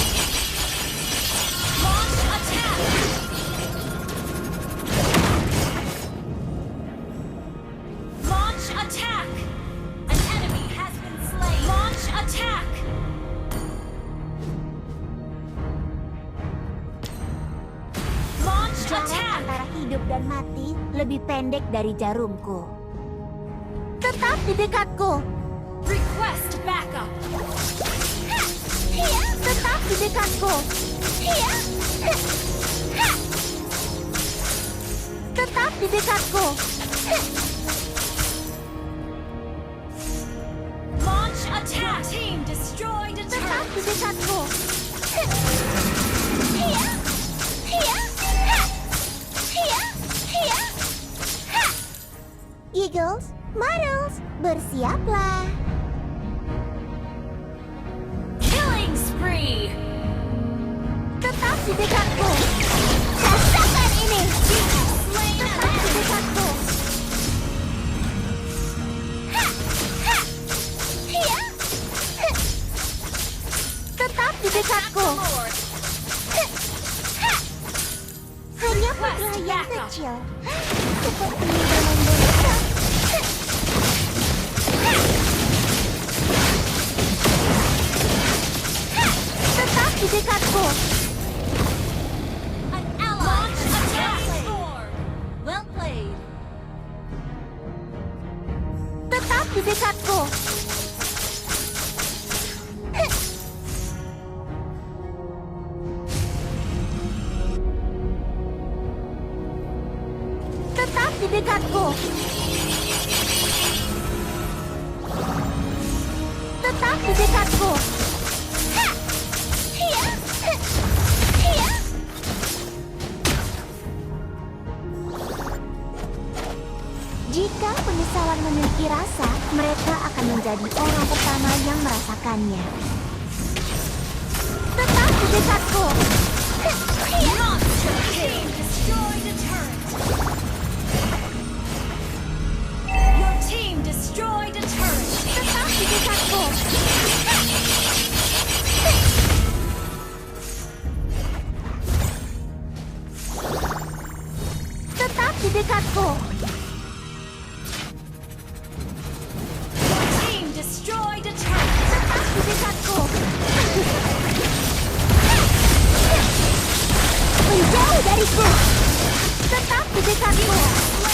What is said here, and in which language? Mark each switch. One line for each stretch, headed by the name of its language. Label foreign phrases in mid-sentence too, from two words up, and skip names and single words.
English: Launch attack. Launch attack. An enemy has been slain. Launch attack. Launch
Indonesian: Jarak
English: attack.
Indonesian: antara hidup dan mati lebih pendek dari jarumku. Tetap di dekatku.
English: Request backup.
Indonesian: Hiya! Tetap di dekatku. Hiya! Ha! Tetap di dekatku.
English: Launch attack. Your team destroyed a
Indonesian: Tetap
English: turret.
Indonesian: di dekatku. Hiya! Hiya! Ha! Hiya! Hiya! Ha! Eagles, Marbles, bersiaplah.
English: Killing spree.
Indonesian: Tetap di dekatku. Rasakan ini.
English: Slain an
Indonesian: Tetap di
English: enemy.
Indonesian: dekatku. Ha! Ha! Hiya! Ha! Tetap di dekatku.
English: Lord.
Indonesian: Ha! Hanya putra yang kecil. Seperti dalam boneka. Tetap di dekatku.
English: An ally has attack. Well played.
Indonesian: Tetap di dekatku. Tetap di dekatku. Tetap di dekatku. Ha! Hiya! Hiya! Jika penyesalan memiliki rasa, mereka akan menjadi orang pertama yang merasakannya. Tetap di dekatku.
English: Monster team destroyed a turret. Your team destroyed a turret.
Indonesian: Tetap di dekatku. Tetap di dekatku.
English: Your team destroyed a turret.
Indonesian: Tetap di dekatku. Menjauh dariku. Tetap di dekatku.